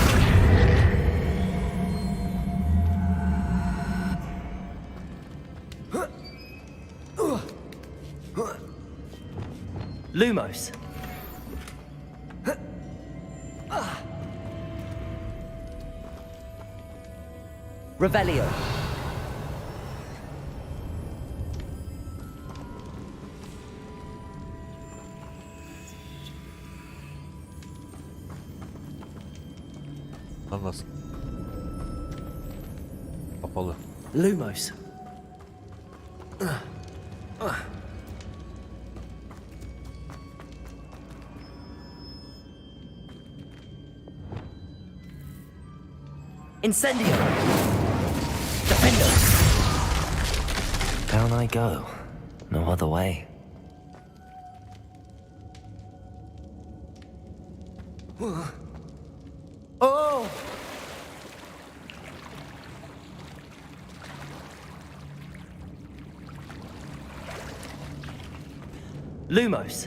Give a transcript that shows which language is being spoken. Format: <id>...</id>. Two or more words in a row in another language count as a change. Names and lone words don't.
<la>Lumos. Revelio.</la> <tr>Nasıl? Kapalı.</tr> <la>Lumos. Incendio. Defendo.</la> <en>Down I go. No other way. Oh!</en> <la>Lumos.</la>